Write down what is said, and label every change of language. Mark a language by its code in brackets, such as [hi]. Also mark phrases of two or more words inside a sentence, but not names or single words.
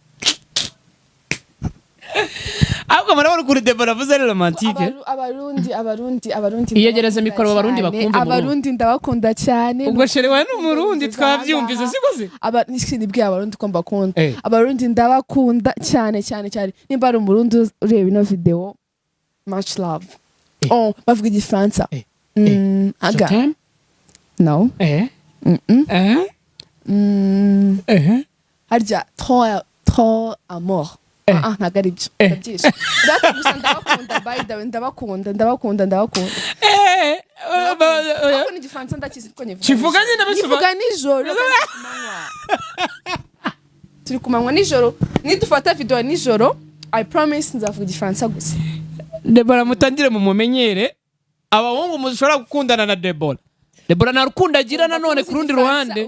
[rw] ahubwo murabona ukuntu Debra avuze ari romantike abarundi iyegereze mikoro abarundi bakumva abarundi ndabakunda cyane ubwo sheri wawe n'umurundi twabyumvise sikoze nibwiye abarundi ko mbakunda abarundi ndabakunda cyane nimba ari umurundi ureba ino video [en] much love [rw] bavuga igifaransa aga no harya [fr] trop amour [rw] ntago ari byo ndabyishe data gusa ndabakunda [en] by the way [rw] ndabakunda ako ni igifaransa ndakizi ko kivuga nyine bivuga nijoro turi kumanywa nijoro nidufata video nijoro [en] I promise [rw] nzavuga igifaransa gusa. Deborah mutangire mu mumenyere abahungu mushobora gukundana na Deborah nta rukundo agira nanone ku rundi ruhande